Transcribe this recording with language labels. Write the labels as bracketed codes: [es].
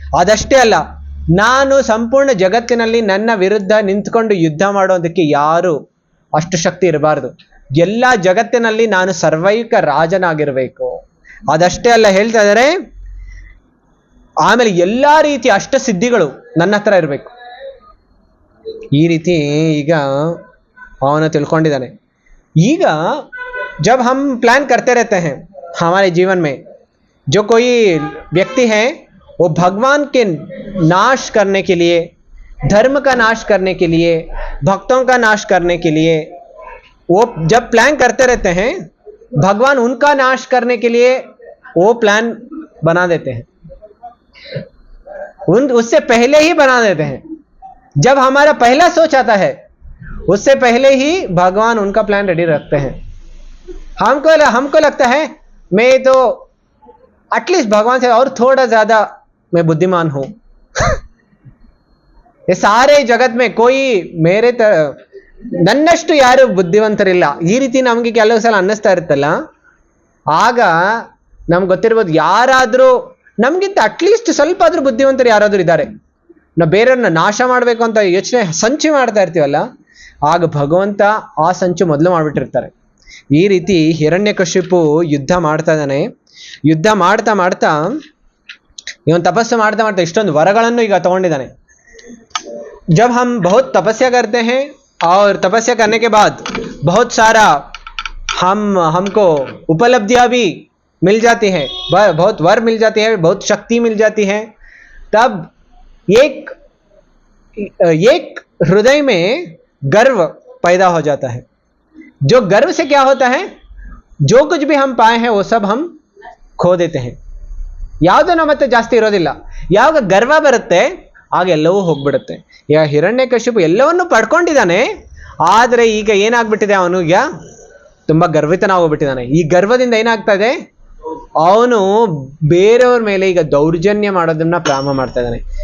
[kn] ಅದಷ್ಟೇ ಅಲ್ಲ, ನಾನು ಸಂಪೂರ್ಣ ಜಗತ್ತಿನಲ್ಲಿ ನನ್ನ ವಿರುದ್ಧ ನಿಂತ್ಕೊಂಡು ಯುದ್ಧ ಮಾಡೋದಕ್ಕೆ ಯಾರು ಅಷ್ಟು ಶಕ್ತಿ ಇರಬಾರ್ದು. ಎಲ್ಲ ಜಗತ್ತಿನಲ್ಲಿ ನಾನು ಸರ್ವೈಕ ರಾಜನಾಗಿರ್ಬೇಕು. ಅದಷ್ಟೇ ಅಲ್ಲ ಹೇಳ್ತಾ ಇದ್ದಾರೆ, ಆಮೇಲೆ ಎಲ್ಲಾ ರೀತಿಯ ಅಷ್ಟ ಸಿದ್ಧಿಗಳು ನನ್ನ ಹತ್ರ ಇರಬೇಕು. ಈ ರೀತಿ ಈಗ ಅವನು ತಿಳ್ಕೊಂಡಿದ್ದಾನೆ. [hi] ಈಗ जब हम प्लान करते रहते हैं हमारे जीवन में, जो कोई व्यक्ति है वो भगवान के नाश करने के लिए, धर्म का नाश करने के लिए, भक्तों का नाश करने के लिए वो जब प्लान करते रहते हैं, भगवान उनका नाश करने के लिए वो प्लान बना देते हैं, उससे पहले ही बना देते हैं. जब हमारा पहला सोच आता है उससे पहले ही भगवान उनका प्लान रेडी रखते हैं. हमको लगता है मैं तो एटलीस्ट भगवान से और थोड़ा ज्यादा मैं बुद्धिमान हूं. ये सारे जगत में कोई मेरे [kn] ನನ್ನಷ್ಟು ಯಾರು ಬುದ್ಧಿವಂತರಿಲ್ಲ, ಈ ರೀತಿ ನಮ್ಗೆ ಕೆಲವು ಸಲ ಅನ್ನಿಸ್ತಾ ಇರುತ್ತಲ್ಲ. ಆಗ ನಮ್ಗೆ ಗೊತ್ತಿರ್ಬೋದು, ಯಾರಾದ್ರೂ ನಮ್ಗಿಂತ ಅಟ್ಲೀಸ್ಟ್ ಸ್ವಲ್ಪ ಆದ್ರೂ ಬುದ್ಧಿವಂತರು ಯಾರಾದ್ರೂ ಇದ್ದಾರೆ, ನಾವು ಬೇರೆಯವ್ರನ್ನ ನಾಶ ಮಾಡ್ಬೇಕು ಅಂತ ಯೋಚನೆ ಸಂಚು ಮಾಡ್ತಾ ಇರ್ತೀವಲ್ಲ, ಆಗ ಭಗವಂತ ಆ ಸಂಚು ಮೊದಲು ಮಾಡ್ಬಿಟ್ಟಿರ್ತಾರೆ. ಈ ರೀತಿ ಹಿರಣ್ಯಕಶಿಪು ಯುದ್ಧ ಮಾಡ್ತಾ ಇದ್ದಾನೆ. ಯುದ್ಧ ಮಾಡ್ತಾ ಮಾಡ್ತಾ ಇವನು ತಪಸ್ಸು ಮಾಡ್ತಾ ಮಾಡ್ತಾ ಇಷ್ಟೊಂದು ವರಗಳನ್ನು ಈಗ ತಗೊಂಡಿದ್ದಾನೆ. [hi] जब हम बहुत तपस्या करते हैं और तपस्या करने के बाद बहुत सारा हमको उपलब्धियां भी मिल जाती हैं, बहुत वर मिल जाती है, बहुत शक्ति मिल जाती है, तब एक हृदय में गर्व पैदा हो जाता है. जो गर्व से क्या होता है, जो कुछ भी हम पाए हैं वो सब हम खो देते हैं. [kn] ಯಾವುದೋ ನಮ್ಮ ಮತ್ತೆ ಜಾಸ್ತಿ ಇರೋದಿಲ್ಲ. ಯಾವಾಗ ಗರ್ವ ಬರುತ್ತೆ ಆಗ ಎಲ್ಲವೂ ಹೋಗ್ಬಿಡುತ್ತೆ. ಈಗ ಹಿರಣ್ಯಕಶಿಪು ಎಲ್ಲವನ್ನೂ ಪಡ್ಕೊಂಡಿದ್ದಾನೆ, ಆದರೆ ಈಗ ಏನಾಗ್ಬಿಟ್ಟಿದೆ, ಅವನಿಗೆ ತುಂಬಾ ಗರ್ವಿತನಾಗೋಗ್ಬಿಟ್ಟಿದ್ದಾನೆ. ಈ ಗರ್ವದಿಂದ ಏನಾಗ್ತಾ ಇದೆ, ಅವನು ಬೇರೆಯವ್ರ ಮೇಲೆ ಈಗ ದೌರ್ಜನ್ಯ ಮಾಡೋದನ್ನ ಪ್ರಾರಂಭ ಮಾಡ್ತಾ ಇದ್ದಾನೆ.